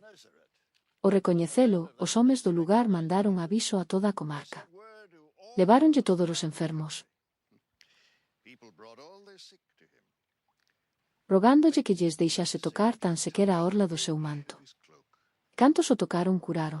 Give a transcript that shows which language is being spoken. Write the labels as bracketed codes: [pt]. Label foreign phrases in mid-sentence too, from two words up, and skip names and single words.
[gl] Ao recoñecelo, os homes do lugar mandaron aviso a toda a comarca. [en] Word to all [gl] Leváronlle todos os enfermos, [en] people brought all their sick to him. [gl] rogándolle que lles deixase tocar tan sequera a orla do seu manto. [en] His cloak. [gl] Cantos o tocaron curaron.